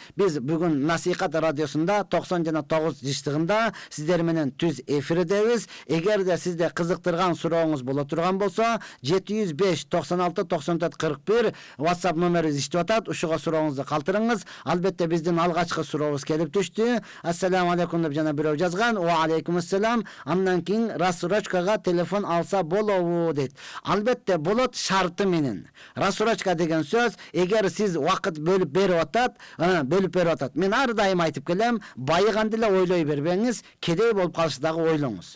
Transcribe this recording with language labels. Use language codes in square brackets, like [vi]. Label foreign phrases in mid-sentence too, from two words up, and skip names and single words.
[ky] Биз бүгүн Насихат радиосунда 90,9 жыштыгында сиздер менен түз эфирдебиз. Эгерде сизде кызыктырган сурооңуз боло турган болсо, 705 96 94 41 WhatsApp номерибиз иштеп атат. Ушуга сурооңузду калтырыңыз. Албетте биздин алгачкы сурообуз келип түштү. [ar] السلام عليكم [ky] деп жана бирөө жазган. [ar] وعليكم السلام. [ky] Андан кийин рассрочкага телефон алса болобу дейт. Албетте болот, шарты менен. Рассрочка деген сөз, эгер сиз убакыт бөлүп берип атат. Мен ар дайым айтып келем, байыганды эле ойлой бербеңиз, кедей болуп калышты дагы ойлоңуз.